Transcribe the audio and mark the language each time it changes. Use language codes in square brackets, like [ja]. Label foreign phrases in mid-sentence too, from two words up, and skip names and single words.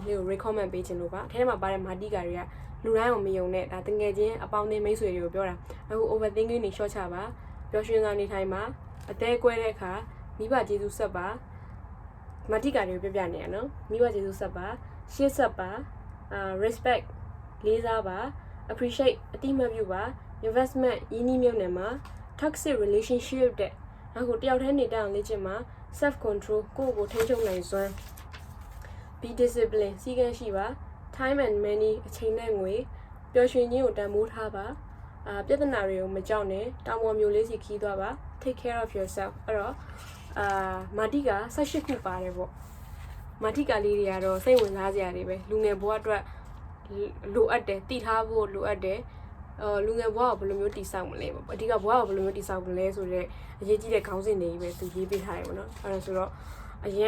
[my] လေးကို recommend ပေးခြင်းလို့ပါအထဲမှာပါတဲ့မာတိကာတွေကလူတိုင်းကိုမယုံနဲ့ဒါတငယ်ချင်းအပေါင်းအသင်းမိတ်ဆွေတွေကိုပြောတာအခု overthinking တွေ short ချပါပျော်ရွှင်စွာနေထိုင်မှာအသေးကွဲတဲ့အခါမိဘကျေးဇူးဆက်ပါမာတိကာတွေကိုပြပြနေရနော်မိဘကျေးဇူးဆက်ပါရှေ့ဆက်ပါ respect လေးစားပါ appreciate အတိမတ်ပြုပါ investment ရင်းနှီးမြှုပ်နှံမှာ [en] toxic relationship [my] တဲ့အခုတယောက်တည်းနေတောင်လေ့ကျင့်မှာ [en] self control [my] ကိုယ့်ကိုထိန်းချုပ်နိုင်စွမ်း [en] be discipline [my] စီကံရှိပါ [en] time and money [my] အချိန်နဲ့ငွေပျော်ရွှင်ခြင်းကိုတန်ဖိုးထားပါပြဿနာတွေကိုမကြောက်နဲ့တောင်ပေါ်မျိုးလေးစီခီးသွားပါ [en] take care of yourself [my] အဲ့တော့မာတိက18ခုပါတယ်ပေါ့မာတိကလေးတွေကတော့စိတ်ဝင်စားစရာတွေပဲလူငယ်ဘဝ အတွက်လိုအပ်တယ်တည်ထားဖို့လိုအပ်တယ်လူငယ်ဘဝကိုဘယ်လိုမျိုးတည်ဆောက်မလဲပေါ့အဓိကဘဝကိုဘယ်လိုမျိုးတည်ဆောက်မလဲဆိုတော့အရေးကြီးတဲ့ခေါင်းစဉ်တွေပဲသူရေးပေးထားတယ်ပေါ့နော်အဲ့ဒါဆိုတော့အရင်